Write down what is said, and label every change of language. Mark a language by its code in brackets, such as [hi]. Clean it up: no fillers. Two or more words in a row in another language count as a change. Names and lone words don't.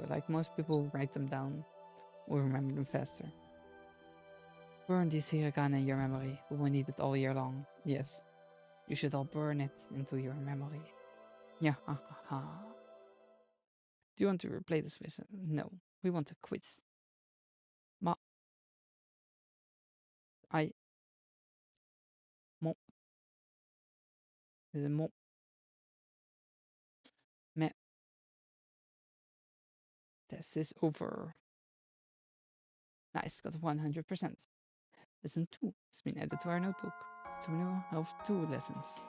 [en] Like most people write them down or remember them faster. Burn this hiragana in your memory. We will need it all year long. Yes. You should all burn it into your memory. Yeah, ha ha ha. Do you want to replay this with? No. We want a quiz. Ma. I. Mo. This is mo. Me. Test is over. Nice, got 100%. Lesson 2 has been added to our notebook. So we now have 2 lessons.